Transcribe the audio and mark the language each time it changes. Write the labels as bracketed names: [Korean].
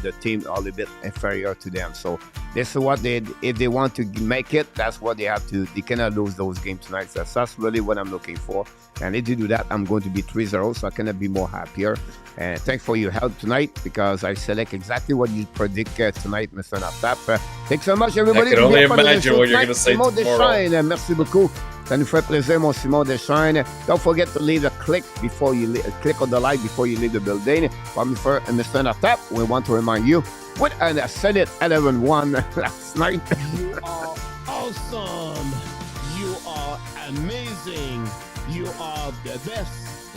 [English] The team are a little bit inferior to them. So this is what if they want to make it, that's what they have to. They cannot lose those games tonight. So that's really what I'm looking for. And if they do that, I'm going to be 3-0, so I cannot be more happier. And thanks for your help tonight, because I select exactly what you predict tonight, Mr. ENORTAP. Thanks so much, everybody. I can only imagine what you're going to say Simon tomorrow. [French] Deschênes, merci beaucoup. Ça nous fait plaisir, mon Simon Deschênes. [English] Don't forget to leave a click before you click on the like before you leave the building. For Mr. ENORTAP, we want to remind you, with a solid 11-1 last night. You are awesome. You are amazing. You are the best.